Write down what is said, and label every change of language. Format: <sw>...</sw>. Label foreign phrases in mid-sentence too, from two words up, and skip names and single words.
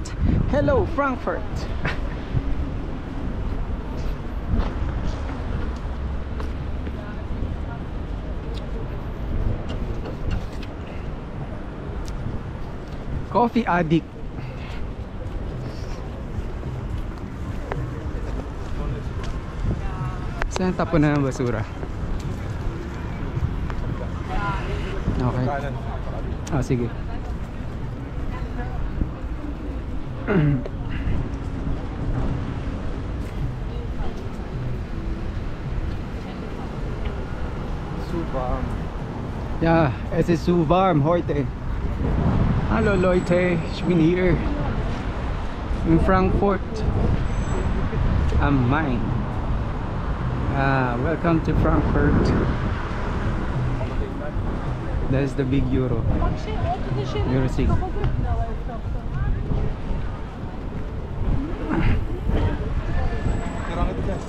<en>Hello Frankfurt. Coffee addict.</en> <tl>Saan tapon na ng basura?</tl> <en>Okay.</en> <tl>Sige. Super.</tl> <de>Ja, es ist so warm heute. Hallo Leute, ich bin hier in Frankfurt am Main.</de> <en>Welcome to Frankfurt. That is the big Euro. Euro 6.</en> <tl>Kirang ito guys.</tl>